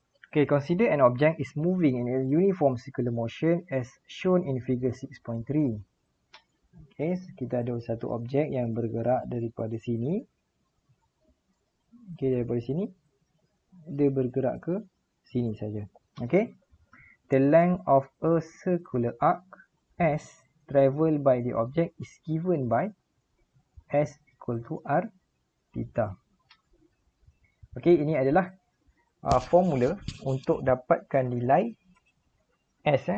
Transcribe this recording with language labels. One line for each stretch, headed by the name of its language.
English: Okay, consider an object is moving in a uniform circular motion as shown in figure 6.3.
Malay: Okay, kita ada satu objek yang bergerak daripada sini. Okay, daripada sini. Dia bergerak ke sini saja. Okay.
English: the length of a circular arc S traveled by the object is given by S equal to R theta.
Malay: Okey, ini adalah formula untuk dapatkan nilai S.